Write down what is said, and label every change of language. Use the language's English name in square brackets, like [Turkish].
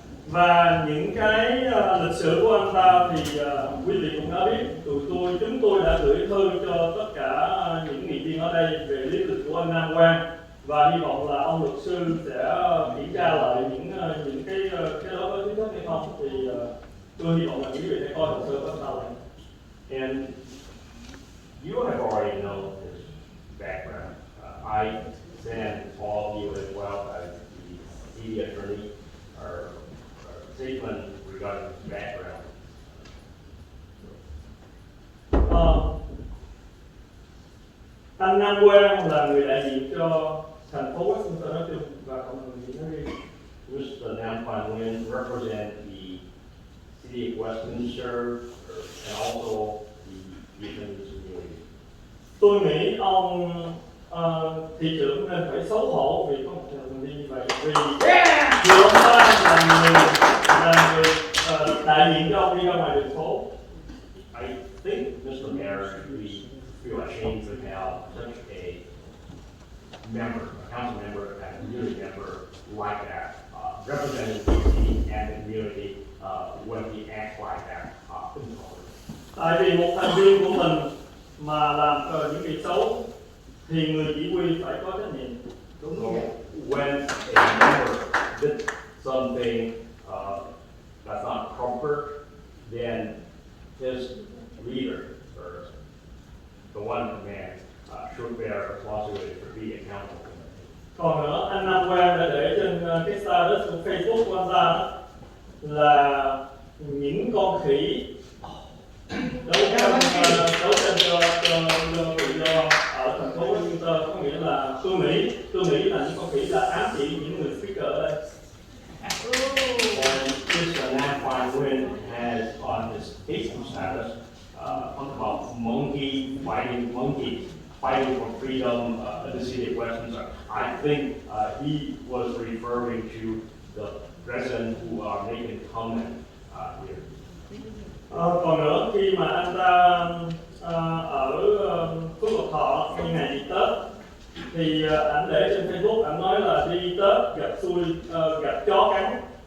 [Vietnamese] Và những cái lịch sử của anh ta thì quý vị cũng đã biết, chúng tôi đã gửi thư cho tất cả những nghị viên ở đây về lý lịch của anh Nam Quang, và hy vọng là ông luật sư sẽ kiểm tra lại những cái đó có chính thức hay không, thì tôi hy vọng là quý vị sẽ coi hồ sơ của anh ta lại. [English] And you have already known his background. I sent all of you as well as the city attorney or statement regarding his background. [Vietnamese] Anh Nam Quang là người đại diện cho thành phố Westminster nói chung và cộng đồng Việt nói riêng. [English] Mr. Nam Quan Nguyen represent the city of Westminster and also the Vietnamese community. [Vietnamese] Tôi nghĩ ông thị trưởng nên phải xấu hổ vì có một thành viên như vậy, vì ông ta là người đại diện cho ông đi ra ngoài đường phố. [English] I think Mr. Mayor should feel ashamed to have such a member, a council member, and a community member like that, representing the city and the community when he acts like that in public. [Vietnamese] Tại vì một thành viên của mình mà làm những việc xấu thì người chỉ huy phải có trách nhiệm. [English] So when a member did something that's not proper, then his leader or the one in command should bear responsibility for being accountable. [Vietnamese] Còn nữa, anh Nam Quang đã để trên cái status của Facebook của anh ta đó, là những con khỉ đấu tranh cho tự do ở thành phố Westminster, có nghĩa là tôi nghĩ là những con khỉ là ám chỉ những người speaker ở đây. [English] And Mr. Nam Quan Nguyen has on his Facebook status talked about monkeys fighting for freedom in the city of Westminster. I think he was referring to the residents who are making comment here. [Vietnamese] Còn nữa, khi mà anh ta ở Phước Lộc Thọ như ngày đi Tết thì ảnh để trên Facebook, ảnh nói là đi Tết gặp chó cắn.